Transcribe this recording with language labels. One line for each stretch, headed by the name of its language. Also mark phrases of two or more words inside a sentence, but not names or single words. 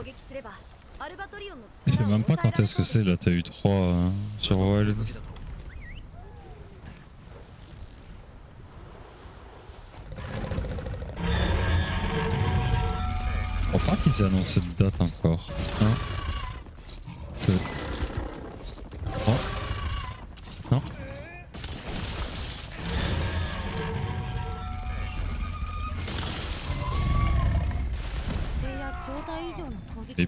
Japanese: すればアルバトリオンの
French: Je sais
Japanese: 力を
French: même pas
Japanese: 抑え
French: quand
Japanese: られ
French: est-ce
Japanese: そ
French: que
Japanese: う
French: c'est
Japanese: です
French: là, t'as eu 3 sur Wild. Je crois pas qu'ils aient annoncé de date encore. 1, 2, 3. Non.
Japanese: 性や状態以上の攻撃